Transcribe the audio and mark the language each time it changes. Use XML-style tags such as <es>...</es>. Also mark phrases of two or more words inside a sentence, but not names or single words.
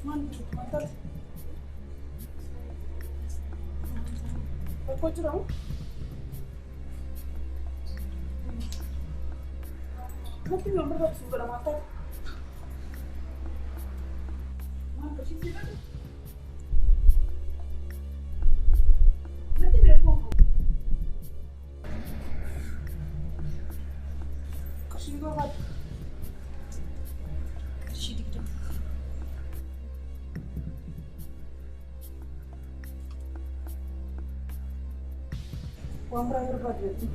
<pt>Pode tirar um? Não tem nenhuma para subir a mata. Não, pode tirar. Não tem nenhuma.</pt> <id>Kasih gua kat. Kasih dikit. Uang berapa berapa dia?</id>